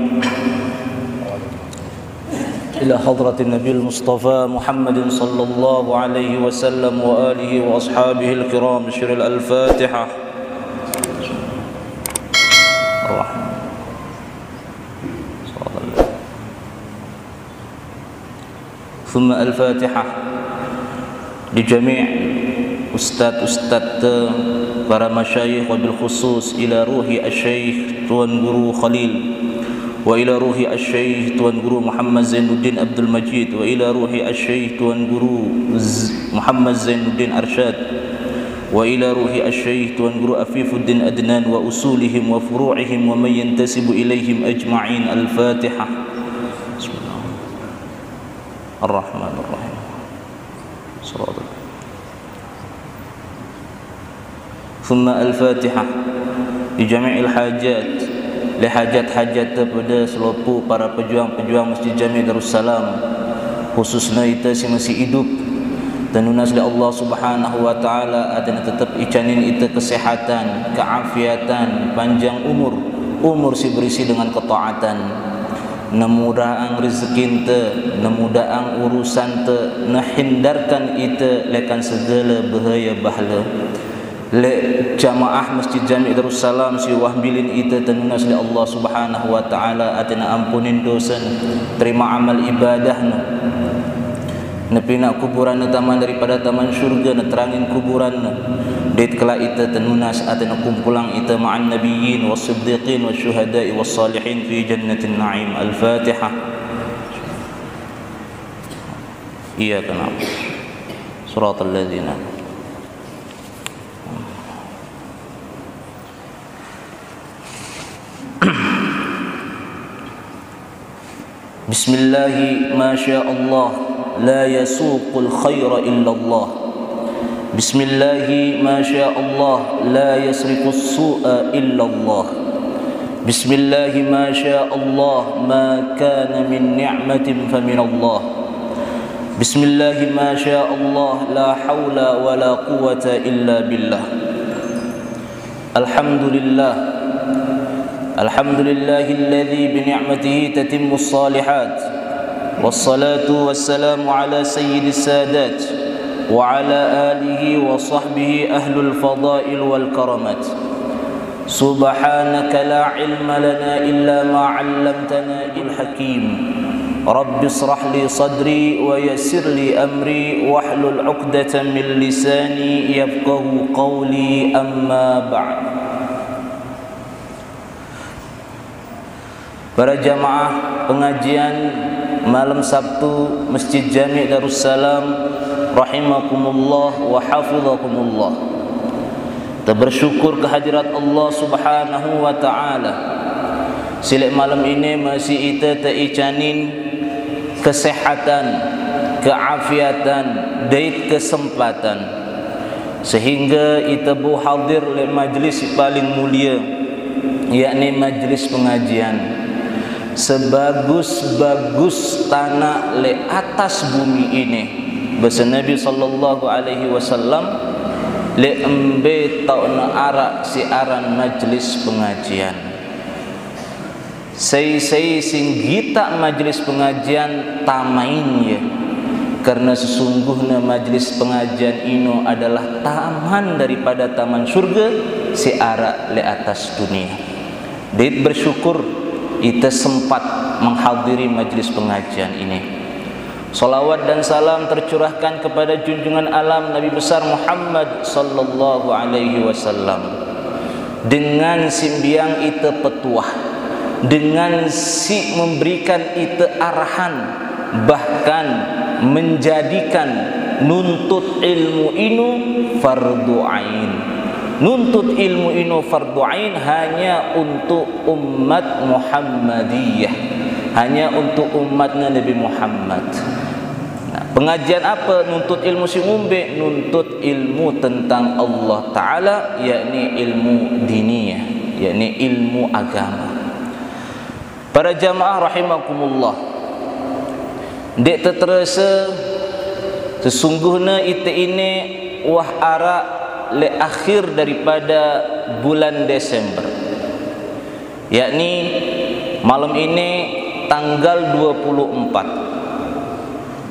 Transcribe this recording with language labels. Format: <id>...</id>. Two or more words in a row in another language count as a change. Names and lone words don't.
<ar>إلى حضرة نبي مصطفى محمد صلى الله عليه وسلم وآله وأصحابه الكرام. Syiril al-Fatihah. ثم الفاتحة لجميع'</ar> <id>ustad-ustad para</id> <ar>مشايخ وبالخصوص إلى روح الشيخ Tuan Guru Khalil وإلى روح الشيخ Tuan Guru Muhammad Zainuddin Abdul Majid وإلى روح الشيخ Tuan Guru Muhammad Zainuddin Arsyad وإلى روح الشيخ Tuan Guru Afifuddin Adnan وأصولهم وفروعهم ومن ينتسب إليهم أجمعين. Al-Fatihah. Bismillahirrahmanirrahim. Ar-Rahmanir-Rahim. ثم الفاتحة لجميع الحاجات لحاجat-hajat</ar> <id>pada seluruh para pejuang-pejuang</id> <ar>Masjid Jami' Darussalam,</ar> <sas>khususnya kita si masih hidup dan nunas dari Allah</sas> <ar>سبحانه وتعالى</ar> <sas>adana tetap icanin kita kesehatan, keafiatan, panjang umur si berisi dengan ketaatan, namudaang rezeki te, namudaang urusan te, nahindarkan ite lekan segala bahaya bahla. Le jamaah Masjid Jami' Darussalam si wahbilin ita tanunas li Allah</sas> <ar>سبحانه وتعالى</ar> <sas>atina ampunin dosa, terima amal ibadahna, nepina kuburan</sas> <id>taman daripada taman syurga,</id> <sas>neterangin kuburan dit kala ita tanunas atina kumpulang ita</sas> <ar>مع النبيين والصديقين والشهداء والصالحين في جنة نعيم. Al-Fatihah. إياك نعبد صراط الذين بسم الله ما شاء الله لا يسوق الخير إلا الله. بسم الله ما شاء الله لا يصرف السوء إلا الله. بسم الله ما شاء الله ما كان من نعمة فمن الله. بسم الله ما شاء الله لا حول ولا قوة إلا بالله. Alhamdulillah. الحمد لله الذي بنعمته تتم الصالحات. والصلاة والسلام على سيد السادات وعلى آله وصحبه أهل الفضائل والكرامات. سبحانك لا علم لنا إلا ما علمتنا الحكيم. رب اشرح لي صدري ويسر لي أمري واحلل عقدة من لساني يفقهوا قولي. أما بعد.</ar> <id>Para jamaah pengajian malam Sabtu Masjid Jami' Darussalam</id> <ar>رحمكم الله وحفظكم الله.</ar> <id>Kita bersyukur kehadirat Allah</id> <ar>سبحانه وتعالى.</ar> <id>Silek malam ini masih kita teicanin kesehatan, keafiatan, dait kesempatan sehingga kita bu hadir le majlis paling mulia, yakni majlis pengajian. Sebagus-bagus tanah le atas bumi ini, bahasa Nabi</id> <ar>صلى الله عليه وسلم,</ar> <sas>le embe tauna arak si aran majlis pengajian. Sei sing gita</sas> <id>majlis pengajian tamain ya, karena sesungguhnya majlis pengajian ino adalah taman daripada taman surga si arak le atas dunia. Dit bersyukur kita sempat menghadiri majlis pengajian ini. Salawat dan salam tercurahkan kepada junjungan alam Nabi besar Muhammad</id> <ar>صلى الله عليه وسلم,</ar> <id>dengan</id> <sas>simbiang ite petuah,</sas> <id>dengan si memberikan ite arahan, bahkan menjadikan nuntut ilmu inu fardu ain. Nuntut ilmu ini fardu ain hanya untuk umat Muhammadiyah, hanya untuk umatnya Nabi Muhammad. Nah, pengajian apa nuntut ilmu si umbe? Nuntut ilmu tentang Allah Ta'ala, yakni ilmu diniyah, yakni ilmu agama. Para jamaah rahimakumullah, dek terasa sesungguhnya</id> <sas>ite ini wah ara le</sas> <id>akhir daripada bulan Desember, yakni malam ini tanggal 24.</id>